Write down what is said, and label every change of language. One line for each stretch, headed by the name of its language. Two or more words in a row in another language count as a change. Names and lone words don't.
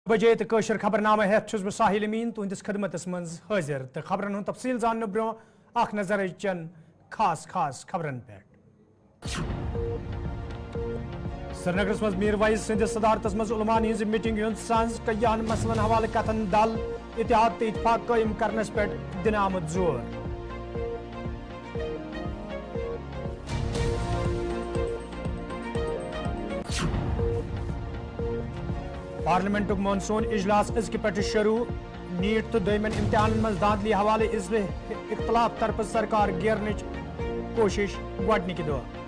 Kashmiri: बजे तो कशर खबरनामा हेत बह साहिल अमीन तुंदिस खदमतस मज हाजिर तो खबरन हुंद तफसील जानने ब्रो अख नजर चन खास खास खबरन पे श्रीनगर मज मीर वाइज सदिस सदारतस मज उलमान हिंज मीटिंग हुंद सांझ कयान मसलन हवाले कथन दल इत्तेहाद तो इत्तफाक कायम करनस पे दिन आमद जोर। पार्लियामेंट मानसून इजलास अजक पे शुरू नीट तो दमन इम्तिहान मज धांधली हवाले इख्तलाफ तरफ सरकार गेरन कोशिश गडनिक दह।